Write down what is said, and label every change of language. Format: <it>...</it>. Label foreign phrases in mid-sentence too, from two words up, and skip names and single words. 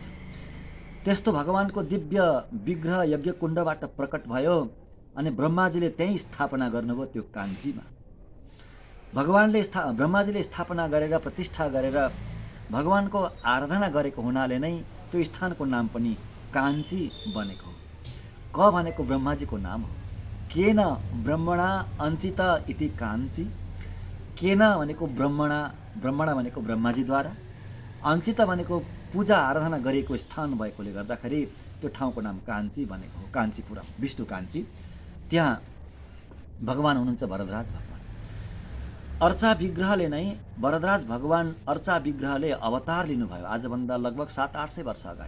<ne>त्यस्तो भगवानको दिव्य विग्रह यज्ञ कुण्डबाट प्रकट भयो अनि ब्रह्माजीले त्यहीँ स्थापना गर्नुभयो त्यो काञ्चीमा। ब्रह्माजीले स्थापना गरेर प्रतिष्ठा गरेर भगवानको आराधना गरेको हुनाले नै त्यो स्थानको नाम पनि काञ्ची बनेको हो। क भनेको ब्रह्माजीको नाम हो।</ne> <sa>केन ब्रह्मणा अञ्चित इति काञ्ची।</sa> <ne>केन भनेको ब्रह्मणा, ब्रह्मणा भनेको ब्रह्माजीद्वारा, अञ्चित भनेको पूजा आराधना गरिएको स्थान भएकोले गर्दाखेरि त्यो ठाउँको नाम काञ्ची बनेको हो। काञ्चीपुरम, विष्णु काञ्ची, त्यहाँ भगवान हुनुहुन्छ वरदराज भगवान। अर्चा विग्रहले नै, वरदराज भगवान अर्चा विग्रहले अवतार लिनुभयो आजभन्दा लगभग 700-800 वर्ष अगाडि।</ne>